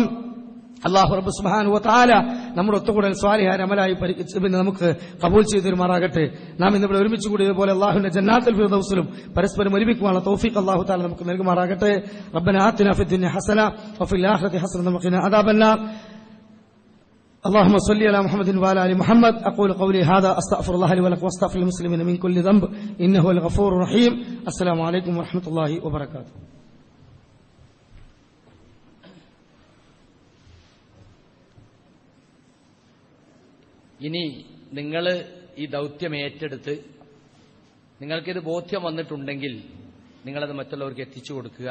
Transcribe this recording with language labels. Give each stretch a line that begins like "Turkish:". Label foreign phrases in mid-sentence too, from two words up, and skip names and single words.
Malayalam: അല്ലാഹു റബ്ബ്
Arabic: سبحانه وتعالى
Malayalam: നമ്മുടെ ഒത്തുകൂടൽ സ്വാലിഹായ അമലായി നമുക്ക് കബൂൽ ചെയ്തുമാറാകട്ടെ. നാം ഇന്നിവിടെ ഒരുമിച്ച് കൂടിയതുപോലെ അല്ലാഹുവിന്റെ ജന്നാത്തുൽ ഫിർദൗസിലും പരസ്പരം ഒരുമിക്കുവാനുള്ള തൗഫീഖ്
Arabic: الله تعالى
Malayalam: നമുക്ക് നൽകുമാറാകട്ടെ.
Arabic: ربنا آتنا في الدنيا حسنة وفي الآخرة حسنة وقنا عذاب النار. اللهم صل على محمد وعلى ال محمد. اقول قولي هذا استغفر الله لي ولكم واستغفر للمسلمين من كل ذنب انه هو الغفور الرحيم. السلام عليكم ورحمه الله وبركاته.
Malayalam: ഇനി നിങ്ങൾ ഈ ദൗത്യം ഏറ്റെടുത്ത് നിങ്ങൾക്കിത് ബോധ്യം വന്നിട്ടുണ്ടെങ്കിൽ നിങ്ങളത് മറ്റുള്ളവർക്ക് എത്തിച്ചു കൊടുക്കുക.